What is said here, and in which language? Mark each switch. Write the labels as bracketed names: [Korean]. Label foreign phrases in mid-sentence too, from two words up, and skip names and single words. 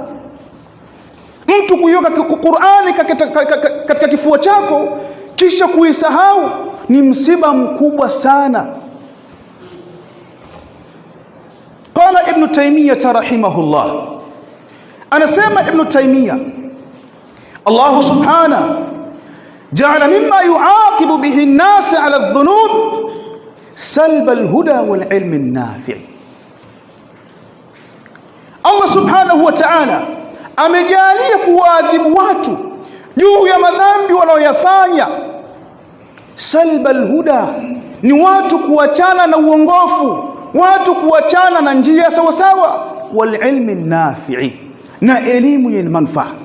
[Swahili] Mtu kuiweka Qur'ani katika kifua chako kisha kuisahau ni msiba mkubwa sana. [Arabic] قال ابن تيمية رحمه الله, anasema Ibn Taymiyyah, الله سبحانه جعل مما يعاقب به الناس على الذنوب سلب الهدى والعلم النافع'. [Swahili] Allah [Arabic] سبحانه وتعالى [Swahili] amejalia kuwaadhibu watu juu ya madhambi wanaoyafanya. [Arabic] سلب الهدى [Swahili] ni watu kuachana na uongofu, watu kuachana na njia sawa sawa, [Arabic] والعلم النافع', [Swahili] na elimu yenye manufaa.